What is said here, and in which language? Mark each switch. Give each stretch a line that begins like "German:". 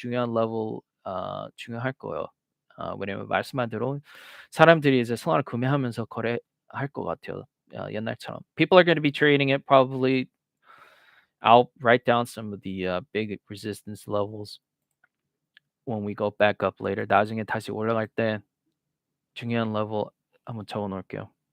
Korean: 중요한 level 중요할 거예요. 왜냐면 말씀한 대로 사람들이 이제 솔라나 구매하면서 거래할 것 같아요. 옛날처럼.
English: People are going to be trading it probably. I'll write down some of the big resistance levels when we go back up later.
Korean: 나중에 다시 올라갈 때 중요한 level 한번 적어 놓을게요.